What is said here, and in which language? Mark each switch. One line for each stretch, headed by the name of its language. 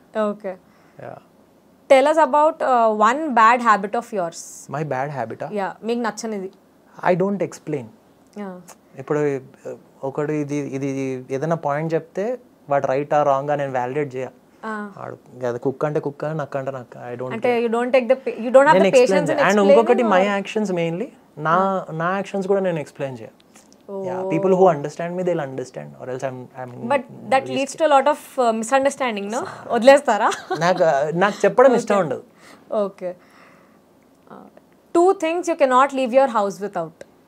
English: Okay, tell us about one bad habit of yours. My bad habit? Yeah,
Telugu: మీకు నచ్చనిది.
English: I don't explain.
Telugu: ఇప్పుడు ఒకడు ఇది ఏదైనా point చెప్తే వాడు రైట్ ఆ రాంగ్ గా నేను వ్యాలిడేట్ చేయ. కుక్ అంటే కుక్, నక్క అంటే నక్క.
English: I don't. అంటే you don't have the patience in explaining.
Telugu: And ఇంకొకటి
English: my actions mainly,
Telugu: నా యాక్షన్స్ కూడా నేను ఎక్స్ప్లెయిన్ చేయ.
English: Yeah, people who understand me, they'll understand, or else I'm but that leads to a lot of misunderstanding, no?
Telugu: వదిలేస్తారా? నాకు చెప్పడం ఇష్టం ఉండదు.
English: Okay. 2 things you cannot leave your house without.